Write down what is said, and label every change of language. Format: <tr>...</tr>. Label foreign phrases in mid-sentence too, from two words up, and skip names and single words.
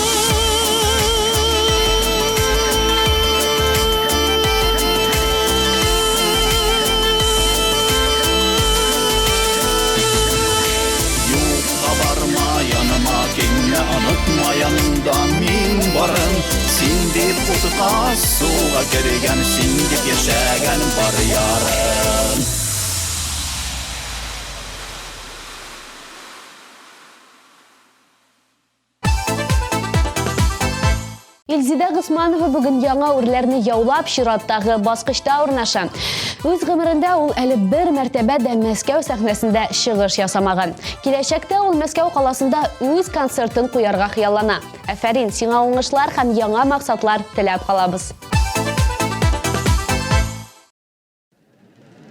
<uz>Unutma yanında men varım. Sen deb o'tqa suğa kirgan, sen deb yashaganim bar yorim.</uz> <tt>Илзида Гысманова бүгін яңа үрләрне яулап шираттагы баскычта урнаша. Үз гомерендә ул әле бер мәртәбә дә Мәскәү сәхнәсендә чыгыш ясамаган. Киләчәктә ул Мәскәү каласында үз концертын куярга хыяллана. Афәрин, сиңа уңышлар һәм яңа максатлар теләп калабыз.</tt>